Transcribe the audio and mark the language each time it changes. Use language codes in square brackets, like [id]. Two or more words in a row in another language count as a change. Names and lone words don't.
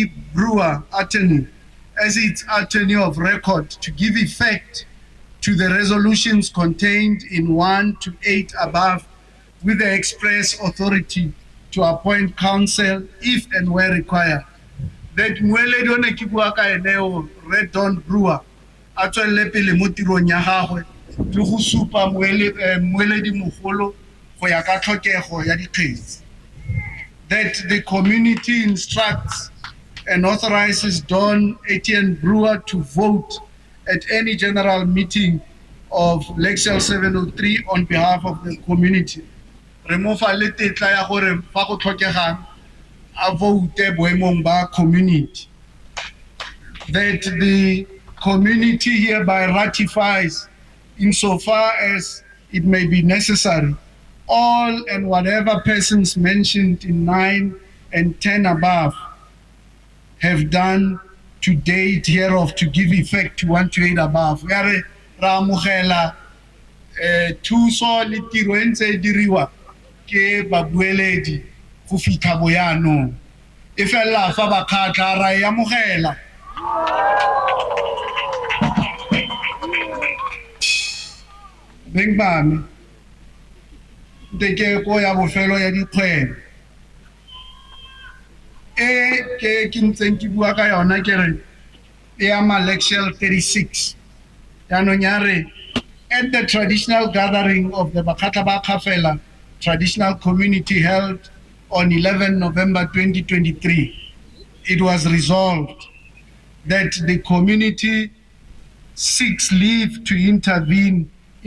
[en] Brewer, attorney, as its attorney of record to give effect to the resolutions contained in 1 to 8 above, with the express authority to appoint counsel if and where required. [tn] That Mweledi one ke bua ka eneo Red Don Brewer a tswelle pele mo tirong ya gagwe le go supa Mweledi mogolo go ya ka tlhokego ya dikgetse. [en] That the community instructs and authorizes Don Etienne Brewer to vote at any general meeting of Lecture 703 on behalf of the community. [tn] Remofa le tetla ya gore fa go tlhokegang a vote boemong ba community. [en] That the community hereby ratifies, insofar as it may be necessary, all and whatever persons mentioned in 9 and 10 above have done to date hereof to give effect to 1 to 8 above. [tn] Yare ra amogela thuso le tiro e ntse e diriwa ke babueledi go fitlha boyanong. E fela fa ba khatla ra e amogela. Beng bame ke ko ya bofelo ya dikgwebo ke ntseng ke bua ka yona ke re e ama Lecture 36 yaanong ya [en] re at the traditional gathering of the Bakhatla ba Kgafela traditional community held on 11 November 2023, it was resolved that the community seeks leave to intervene in